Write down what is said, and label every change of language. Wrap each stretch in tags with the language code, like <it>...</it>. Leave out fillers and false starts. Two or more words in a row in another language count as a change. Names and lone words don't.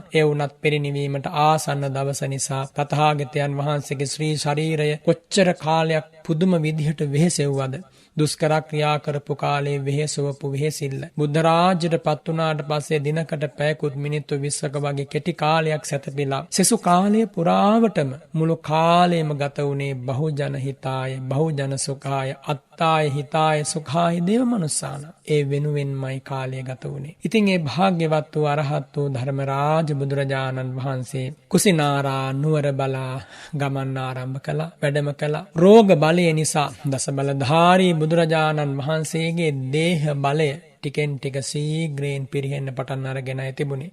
<si>ඒ වුණත් පිරිනිවීමට ආසන්න දවස නිසා තථාගතයන් වහන්සේගේ ශ්‍රී ශරීරය කොච්චර කාලයක් පුදුම විදිහට වෙහෙසෙව්වද. දුෂ්කර ක්‍රියා කරපු කාලේ වෙහෙසවපු වෙහෙසිල්ල බුද්ධ රාජ්‍යයට පත් වුණාට පස්සේ දිනකට පැයකුත් මිනිත්තු 20ක වගේ කෙටි කාලයක් සැතපීලා සෙසු කාලය පුරාවටම මුළු කාලයම ගත වුණේ</si> <pi>බහුජන හිතාය බහුජන සුඛාය අත්තාය හිතාය සුඛාය දේව මනුස්සාන.</pi> <si>ඒ වෙනුවෙන්මයි කාලය ගත වුණේ. ඉතින් ඒ භාග්‍යවත් වූ අරහත් වූ ධර්මරාජ බුදුරජාණන් වහන්සේ කුසිනාරා නුවර බලා ගමන් ආරම්භ කළා. වැඩම කළා. රෝග බලයෙන් බලය නිසා දස බලධාරී බුදුරජාණන් වහන්සේගේ දේහ බලය ටිකෙන් ටික සීග්‍රයෙන් පිරිහෙන්න පටන් අරගෙනයි තිබුණේ.</si>